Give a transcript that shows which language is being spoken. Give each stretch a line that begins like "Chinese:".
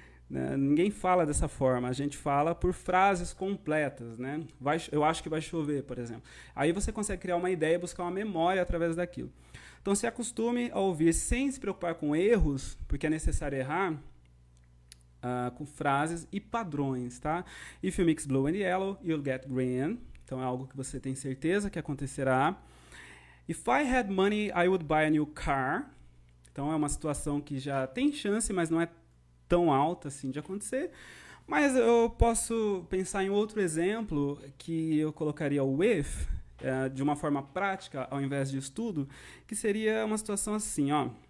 Portuguese: Ninguém fala dessa forma, a gente fala por frases completas, né? Eu acho que vai chover, por exemplo. Aí você consegue criar uma ideia e buscar uma memória através daquilo. Então se acostume a ouvir sem se preocupar com erros, porque é necessário errar, com frases e padrões, tá?
English: If you mix blue and yellow, you'll get green.
Portuguese: Então é algo que você tem certeza que acontecerá.
English: If I had money, I would buy a new car.
Portuguese: Então é uma situação que já tem chance, mas não é tão alta assim de acontecer, mas eu posso pensar em outro exemplo que eu colocaria o with de uma forma prática ao invés de estudo, que seria uma situação assim, ó.